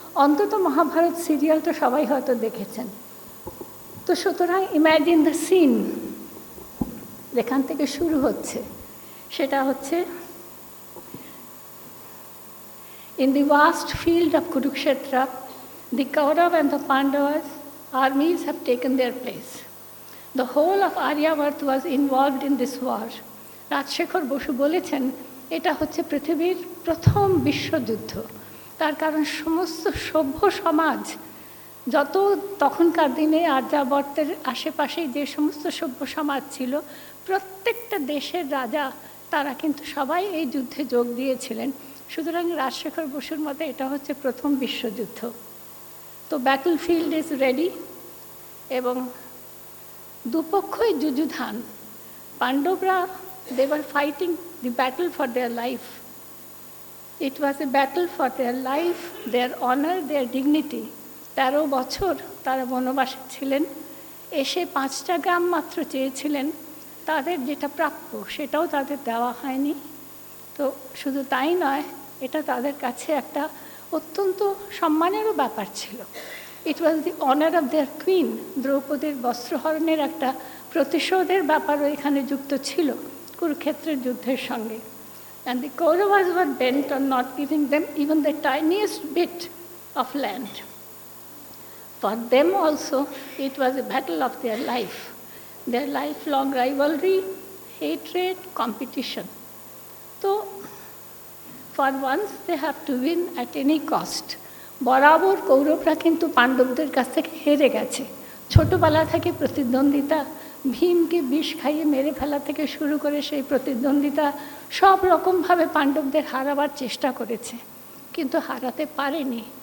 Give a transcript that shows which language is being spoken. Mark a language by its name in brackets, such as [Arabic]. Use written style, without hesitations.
[Bangla] অন্তত মহাভারত সিরিয়ালটা সবাই হয়তো দেখেছেন। তো সুতরাং [English] imagine the scene [Bangla] যেখান থেকে শুরু হচ্ছে সেটা হচ্ছে, [English] In the vast field of Kurukshetra the Kaurav and the Pandavas armies have taken their place. The whole of Aryavart was involved in this war. [Bangla] Rajshekhar Basu বলেছেন এটা হচ্ছে পৃথিবীর প্রথম বিশ্বযুদ্ধ। তার কারণ সমস্ত সভ্য সমাজ যত তখনকার দিনে আর্যাবর্তের আশেপাশেই যে সমস্ত সভ্য সমাজ ছিল, প্রত্যেকটা দেশের রাজা তারা কিন্তু সবাই এই যুদ্ধে যোগ দিয়েছিলেন। সুতরাং রাজশেখর বসুর মতে এটা হচ্ছে প্রথম বিশ্বযুদ্ধ। তো [English] battle field is ready [Bangla] এবং দুপক্ষই যুযুধান। পাণ্ডবরা [English] they were fighting the battle for their life. It was a battle for their life, their honor, their dignity. [Bangla] 13 বছর তারা বনবাসে ছিলেন, এসে 5টা গ্রাম মাত্র চেয়েছিলেন তাদের যেটা প্রাপ্য সেটাও তাদের দেওয়া হয়নি। তো শুধু তাই নয়, এটা তাদের কাছে একটা অত্যন্ত সম্মানেরও ব্যাপার ছিল। [English] It was the honour of their queen. [Bangla] দ্রৌপদীর বস্ত্রহরণের একটা প্রতিশোধের ব্যাপারও এখানে যুক্ত ছিল কুরুক্ষেত্রের যুদ্ধের সঙ্গে। [English] And the Kauravas were bent on not giving them even the tiniest bit of land. For them also, it was a battle of their life, their lifelong rivalry, hatred, competition. So, for once they have to win at any cost. [Bangla] বরাবর কৌরবরা কিন্তু পাণ্ডবদের কাছ থেকে হেরে গেছে। ছোটবেলা থেকে প্রতিদ্বন্দ্বিতা, ভীমকে বিষ খাইয়ে মেরে ফেলা থেকে শুরু করে সেই প্রতিদ্বন্দ্বিতা সব রকমভাবে পাণ্ডবদের হারাবার চেষ্টা করেছে, কিন্তু হারাতে পারেনি।